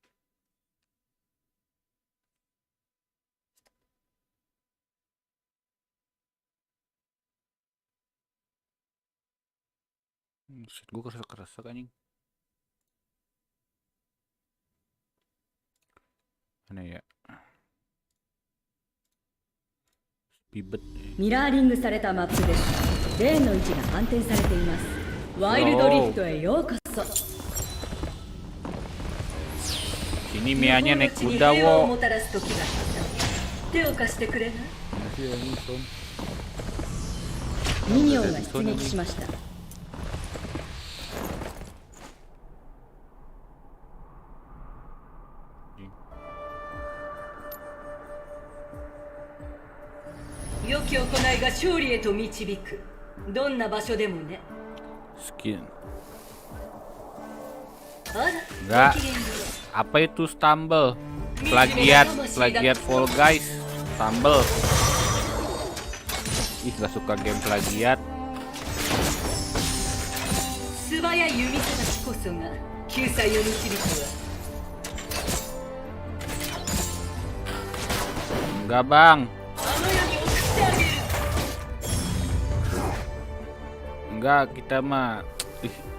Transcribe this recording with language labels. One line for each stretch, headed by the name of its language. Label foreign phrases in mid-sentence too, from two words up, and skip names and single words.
Indonesian: Shit, gue keras anjing. Mana ya? Ribet.
Japanese: ミラーリングされたマップです。レーンの位置が反転されています。ワイルドリフトへようこそ。
Indonesian: Sini Mianya naik
Japanese: に
Indonesian: kuda
Japanese: 平和を wo. もたらす時が来た。手を貸してくれない？ミニオンが出撃しました。良き行いが勝利へと導く。どんな場所でもね。
Indonesian: Skin.
Japanese: あら、
Indonesian: Enggak.
Japanese: ごきげんよ
Indonesian: Apa itu stumble? Plagiat Fall Guys. Stumble. Ih, gak suka game plagiat.
Japanese: う。素早い弓さばきこそが救済を導くわ。
Indonesian: Enggak bang.
Japanese: あの世に送ってあげる。
Indonesian: Enggak, kita mah. Ih,